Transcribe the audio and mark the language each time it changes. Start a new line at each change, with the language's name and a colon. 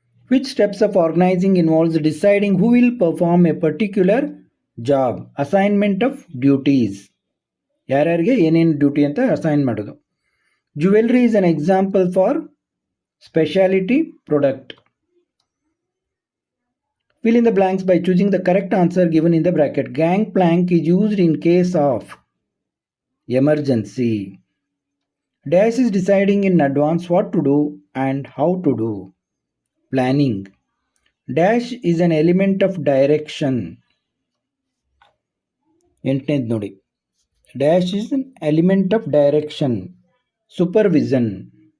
English: Which steps of organising involves deciding who will perform a particular job? Assignment of duties,
Kannada: ಯಾರ್ಯಾರಿಗೆ ಏನೇನು duty ಅಂತ assign ಮಾಡೋದು.
English: Jewellery is an example for speciality product. Fill in the blanks by choosing the correct answer given in the bracket. Gangplank is used in case of emergency. Dash is deciding in advance what to do and how to do. Planning. Dash is an element of direction.
Kannada: ಎಂಟನೇದು ನೋಡಿ,
English: Dash is an element of direction. Supervision.